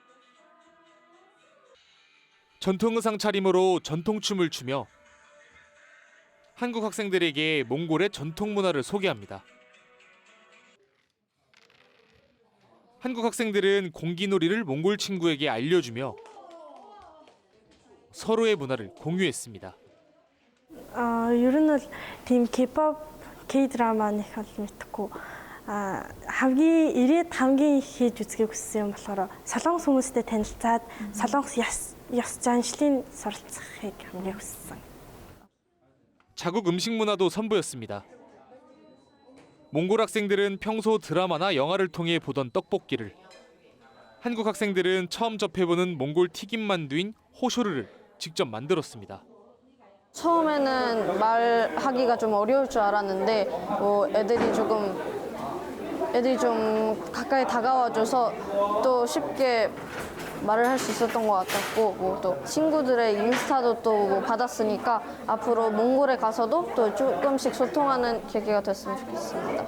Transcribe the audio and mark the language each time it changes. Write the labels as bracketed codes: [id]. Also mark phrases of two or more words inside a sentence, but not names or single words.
[ko] 전통 의상 차림으로 전통춤을 추며 한국 학생들에게 몽골의 전통 문화를 소개합니다. 한국 학생들은 공기놀이를 몽골 친구에게 알려주며 서로의 문화를 공유했습니다. [mn] ер нь бол тийм K-pop, K-drama нэг бол мэдхгүй. хамгийн ирээд хамгийн хийж үзгийг хүссэн юм болохоор солонгос хүмүүстэй танилцаад солонгос ёс заншлын суралцахыг хамгийн хүссэн. [ko] 자국 음식 문화도 선보였습니다. 몽골 학생들은 평소 드라마나 영화를 통해 보던 떡볶이를, 한국 학생들은 처음 접해보는 몽골 튀김만두인 호쇼르를 직접 만들었습니다. 처음에는 말하기가 좀 어려울 줄 알았는데 애들이 좀 가까이 다가와줘서 또 쉽게 말을 할 수 있었던 것 같았고 또 친구들의 인스타도 또 받았으니까 앞으로 몽골에 가서도 또 조금씩 소통하는 계기가 됐으면 좋겠습니다.